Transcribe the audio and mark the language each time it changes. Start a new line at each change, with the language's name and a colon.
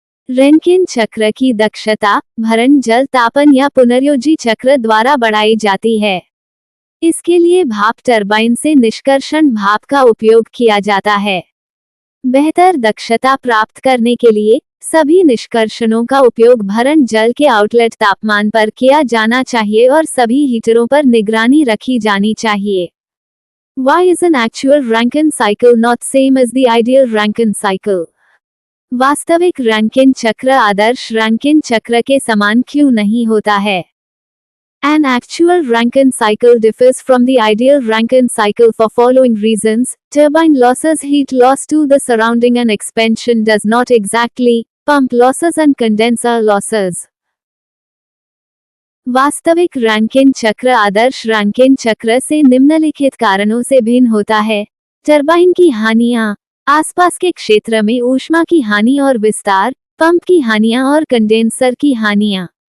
Hindi: Rankine चक्र की दक्षता भरण जल तापन या पुनर्योजी चक्र द्वारा बढ़ाई जाती है। इसके लिए भाप टरबाइन से निष्कर्षण भाप का उपयोग किया जाता है। बेहतर दक्षता प्राप्त करने के लिए सभी निष्कर्षणों का उपयोग भरण जल के आउटलेट तापमान पर किया जाना चाहिए और सभी हीटरों पर निगरानी रखी जानी चाहिए।
English: Why is an actual Rankine cycle not same as the ideal Rankine cycle?
Hindi: वास्तविक रैंकिन चक्र आदर्श रैंकिन चक्र के समान क्यों नहीं होता है?
English: An actual Rankine cycle differs from the ideal Rankine cycle for following reasons: turbine losses, heat loss to the surrounding and expansion does not exactly, pump losses and condenser losses.
Hindi: वास्तविक Rankine चक्र आदर्श Rankine चक्र से निम्नलिखित कारणों से भिन्न होता है: टरबाइन की हानियां, आसपास के क्षेत्र में ऊष्मा की हानि और विस्तार, पंप की हानियां और कंडेंसर की हानियां।